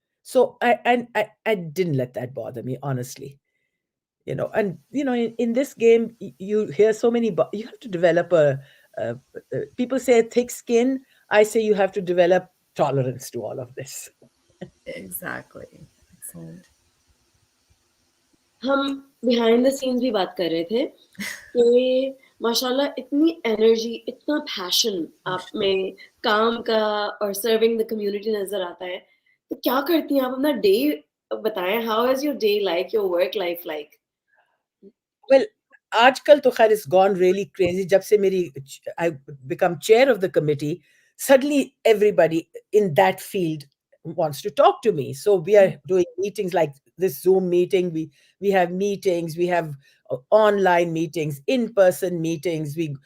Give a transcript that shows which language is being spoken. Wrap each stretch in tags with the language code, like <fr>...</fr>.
<en>So I didn't let that bother me, honestly. And in this game, you hear so many. You have to develop people say a thick skin. I say you have to develop tolerance to all of this. Exactly. Excellent.</en> <hi>हम</hi> <en>behind the scenes</en> <hi>भी बात कर रहे थे कि माशाल्लाह इतनी energy, इतना पैशन आप में काम का और</hi> <en>serving the community</en> <hi>नजर आता है. तो क्या करती हैं आप? अपना डे बताएं.</hi> <en>How is your day like, your work life like? Well,</en> <hi>आजकल तो खैर</hi> <en>it's gone really crazy.</en> <hi>जब से</hi> <en>I become chair of the committee, suddenly everybody in that field wants to talk to me. So we are doing meetings like this Zoom meeting. We have meetings. We have online meetings, in-person meetings.</en>